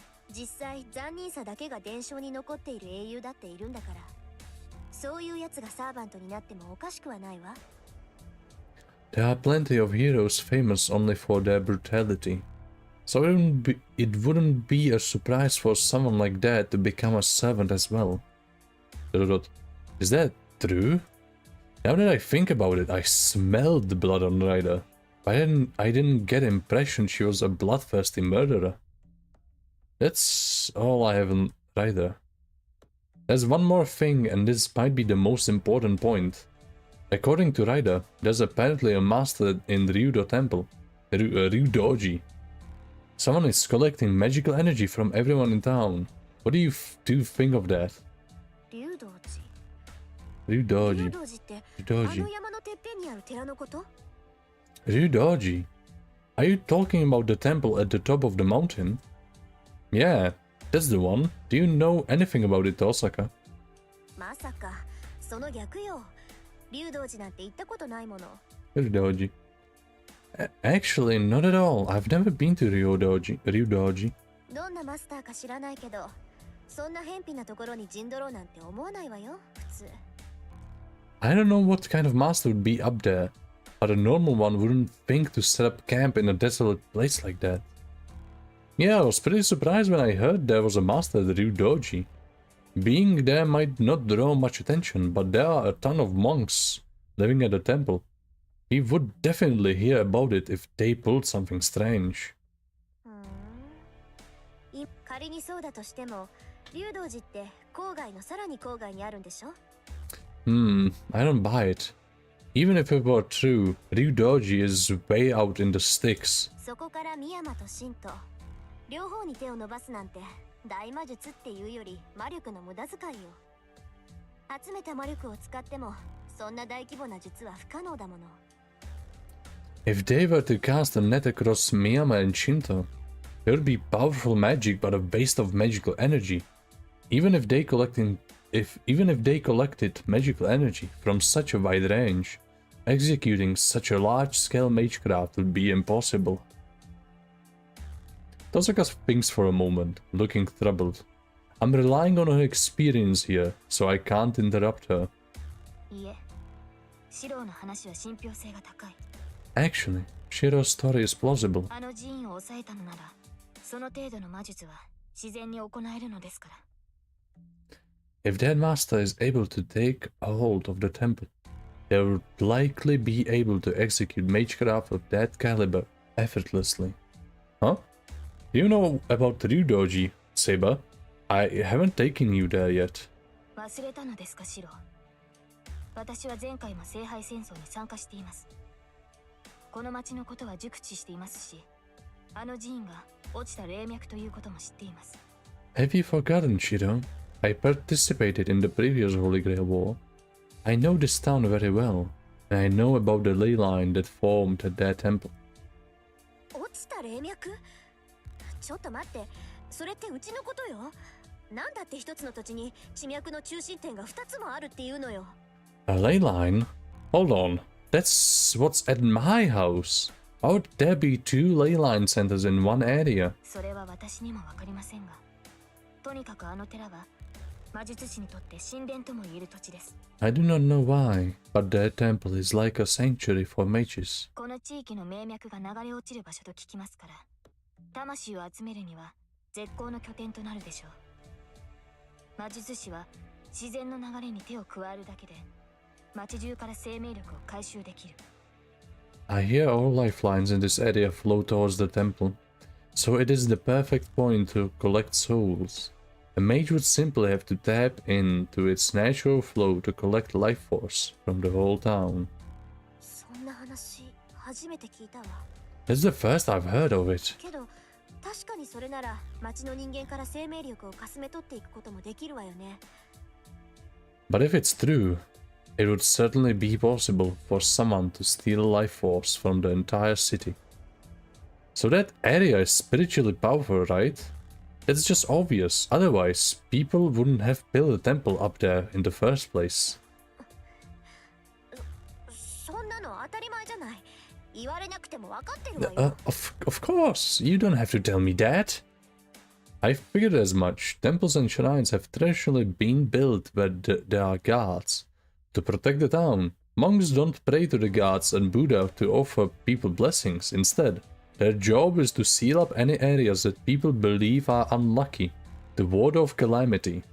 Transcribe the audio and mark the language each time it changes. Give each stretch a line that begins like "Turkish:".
Japanese: 実際、残忍さだけが伝承に残っている英雄だっているんだから。そういうやつがサーバントになってもおかしくはないわ。
English: There are plenty of heroes famous only for their brutality. So it wouldn't be a surprise for someone like that to become a servant as well. Is that true? Now that I think about it, I smelled the blood on Ryder. I didn't get the impression she was a bloodthirsty murderer. That's all I have on Ryder. There's one more thing, and this might be the most important point. According to Ryder, there's apparently a master in Ryudo Temple, Ryudoji. Someone is collecting magical energy from everyone in town. What do you think of that?
Japanese: 竜道寺
English: Ryudoji.
Japanese: 竜道寺ってあ
English: Ryudoji.
Japanese: の山のてっぺんにある寺のこと？
English: Ryudoji? Are you talking about the temple at the top of the mountain? Yeah, that's the one. Do you know anything about it, Osaka?
Japanese: まさかその逆よ。竜道寺なんて行ったことないもの。
English: Ryudoji. Actually, not at all. I've never been to Ryudoji.
Japanese: どんなマスターか知らないけど、そんな偏僻なところに陣取ろうなんて思わないわよ、普通。
English: I don't know what kind of master would be up there, but a normal one wouldn't think to set up camp in a desolate place like that. Yeah, I was pretty surprised when I heard there was a master at Ryudoji. Being there might not draw much attention, but there are a ton of monks living at the temple. He would definitely hear about it if they pulled something strange.
Japanese: 仮にそうだとしても、竜道寺って郊外のさらに郊外にあるんでしょ？
English: I don't buy it. Even if it were true, Ryudoji is way out in the sticks.
Japanese: そこから深山と神と両方に手を伸ばすなんて大魔術っていうより魔力の無駄遣いよ。集めた魔力を使ってもそんな大規模な術は不可能だもの。
English: If they were to cast a net across Miyama and Shinto, it would be powerful magic but a waste of magical energy. Even if they collected magical energy from such a wide range, executing such a large-scale magecraft would be impossible. Tosaka thinks for a moment, looking troubled. I'm relying on her experience here, so I can't interrupt her.
Japanese: いえ、シローの話は信憑性が高い。
English: Actually, Shiro's story is plausible.
Japanese: あの寺院を抑えたのなら、その程度の魔術は自然に行えるのですから。
English: If that master is able to take a hold of the temple, they would likely be able to execute magecraft of that caliber effortlessly. Huh? Do you know about Ryudoji, Saber? I haven't taken you there yet.
Japanese: 忘れたのですか、シロー。私は前回も聖杯戦争に参加しています。この町のことは熟知していますし、あの寺院が落ちた霊脈ということも知っています。
English: Have you forgotten, Shiro? I participated in the previous Holy Grail War. I know this town very well, and I know about the ley line that formed at their temple.
Japanese: 落ちた霊脈？ちょっと待って、それってうちのことよ。なんだって一つの土地に地脈の中心点が2つもあるっていうのよ。
English: A ley line? Hold on. That's what's at my house. How would there be two ley line centers in one area?
Japanese: それは私にもわかりませんが、とにかくあの寺は魔術師にとって神殿とも言える土地です。
English: I do not know why, but their temple is like a sanctuary for mages.
Japanese: この地域の名脈が流れ落ちる場所と聞きますから、魂を集めるには絶好の拠点となるでしょう。魔術師は自然の流れに手を加えるだけで町中から生命力を回収できる。
English: I hear all lifelines in this area flow towards the temple, so it is the perfect point to collect souls. A mage would simply have to tap into its natural flow to collect life force from the whole town.
Japanese: そんな話初めて聞いたわ。
English: That's the first I've heard of it.
Japanese: けど確かにそれなら町の人間から生命力をかすめ取っていくこともできるわよね。
English: But if it's true, it would certainly be possible for someone to steal life force from the entire city. So that area is spiritually powerful, right? That's just obvious. Otherwise, people wouldn't have built a temple up there in the first place.
Japanese: そんなの当たり前じゃない。言われなくても分かってるわよ。
English: Of course, you don't have to tell me that. I figured as much. Temples and shrines have traditionally been built where there are gods. To protect the town, monks don't pray to the gods and Buddha to offer people blessings. Instead, their job is to seal up any areas that people believe are unlucky, the ward of calamity.